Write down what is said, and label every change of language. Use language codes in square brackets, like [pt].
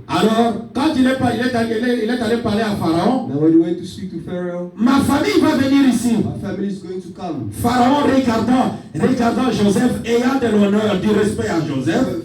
[fr] Alors, quand il est allé parler à Pharaon, [en] now when he went to speak to Pharaoh, [fr] ma famille va venir ici. [en] my family is going to come. [fr] Pharaon regardant Joseph, ayant de l'honneur, du respect à Joseph.